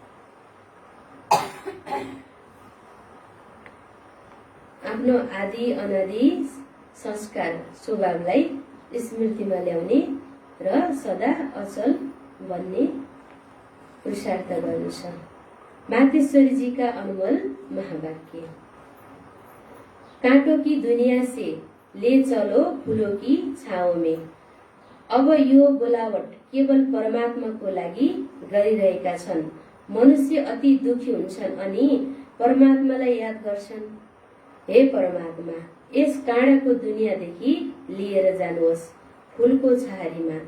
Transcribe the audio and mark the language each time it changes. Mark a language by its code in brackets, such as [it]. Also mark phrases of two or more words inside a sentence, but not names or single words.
[ne] आफ्नो आदि अनादि संस्कार स्वभावलाई स्मृतिमा ल्याउने र सदा अचल बन्ने पुरुषार्थ गर्नु छ। मातेश्वरीजीका अनमोल महावाक्य। [hi] कांटों की दुनिया से ले चलो फूलों की छाओं में। [ne] अब यो बोलावट केवल परमात्माको लागि गरिरहेका छन्। मनुष्य अति दुखी हुन्छन् अनि परमात्मालाई याद गर्छन्। हे परमात्मा, यस काँडाको दुनियाँदेखि लिएर जानुहोस् फूलको छहारीमा।